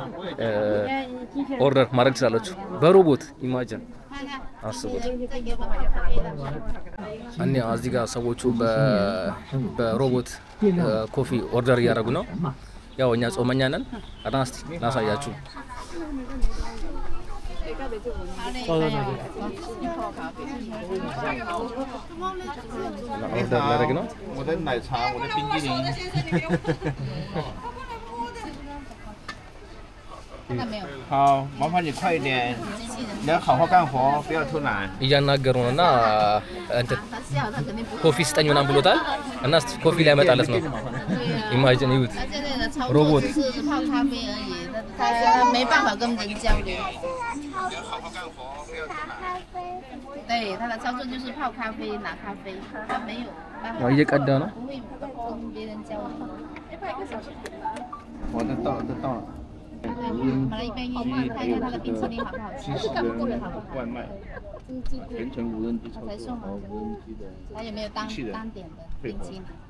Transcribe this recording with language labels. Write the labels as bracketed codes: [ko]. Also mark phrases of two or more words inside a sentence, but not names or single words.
[am] ኦርደር ማድረግ ትችላላችሁ። በሮቦት ኢማጂን አስቡት። እኔ እዚህ ጋር ሰዎቹ በሮቦት [en] coffee order [am] እያደረጉ ነው። ያው እኛ ጾመኛ ነን። አናስቲ ላሳያችሁ። ኦርደር ላደርግ ነው። [zh] 好，麻烦你快一点，你要好好干活，不要偷懒。 [am] እያናገሩ ነው እና እንትን ኮፊ ስጠኝ ምናምን ብሎታል እና ኮፊ ላይ ያመጣለት ነው። ኢማጂን ይዩት። ሮቦት [zh] 没办法跟人交流。对，他的操作就是泡咖啡、拿咖啡，他没有办法， [am] እየቀዳ ነው። [zh] 不会跟别人交流。我都到了，都到了。买了一杯玉米，看一下它的冰淇淋好不好吃？外卖，全程无人机操作，无人机的。还有没有单点的冰淇淋？